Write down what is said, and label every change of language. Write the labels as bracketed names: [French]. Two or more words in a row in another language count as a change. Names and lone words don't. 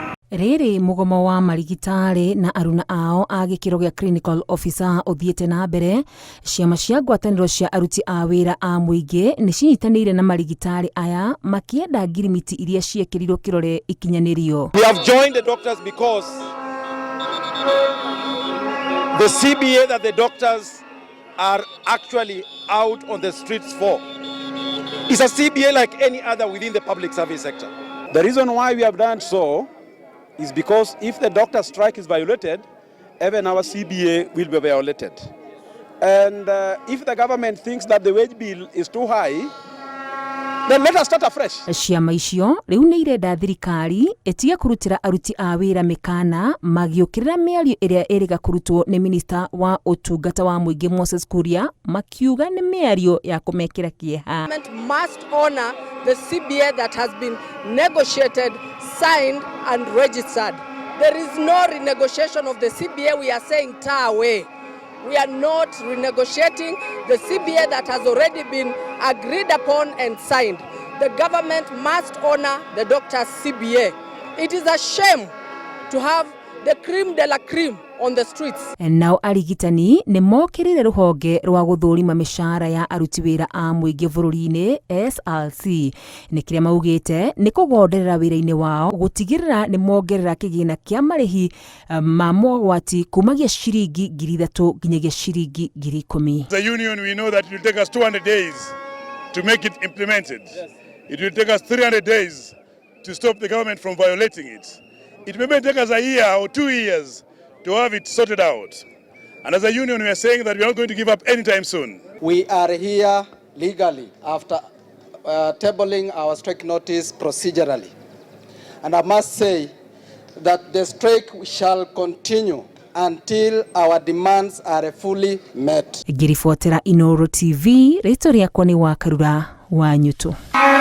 [Kikuyu] Riri mugomo wa marigitari na aruna ao a gikiro gya [English] clinical officer [Kikuyu] uthiete na mbere. Ciama cia ngwataniro cia aruti a wira a muingi ni cinyitanire na marigitari aya makienda ngirimiti iria ciekirirwo kirore ikinyanirio. [English] We have joined the doctors because the CBA that the doctors are actually out on the streets for is a CBA like any other within the public service sector. The reason why we have done so is because if the doctor strike is violated, even our CBA will be violated. And if the government thinks that the wage bill is too high, then let us start afresh. [Kikuyu] Ciama icio riu ni irenda thirikari etige kurutira aruti a wira mikana magiukirira miario iria eriga kurutwo ni minister wa utungata wa muingi Moses Kuria makiuga ni miario ya kumekira kieha. [English] Government must honor the CBA that has been negotiated, signed and registered. There is no renegotiation of the CBA. We are saying tar away. We are not renegotiating the CBA that has already been agreed upon and signed. The government must honor the doctor's CBA. It is a shame to have the cream de la cream on the streets. [Kikuyu] Nao arigitani ni mokirire ruhonge rwa guthurima mishara ya aruti wira a muingi bururi-ini SRC ni kiria maugite ni kugonderera wira-ini wao gutigirira ni mongerera kigina kia marihi ma mogwati kumagia shiringi 3,000 nginyagia shiringi 10,000. [English] The union, we know that it will take us 200 days to make it implemented. Yes. It will take us 300 days to stop the government from violating it. It may take us a year or 2 years to have it sorted out. And as a union, we are saying that we are not going to give up anytime soon. We are here legally after tabling our strike notice procedurally. And I must say that the strike shall continue until our demands are fully met. [Kikuyu] Ngirifuatira Inooro TV, rĩtwa rĩakwa nĩ Wakarura wa Nyutu.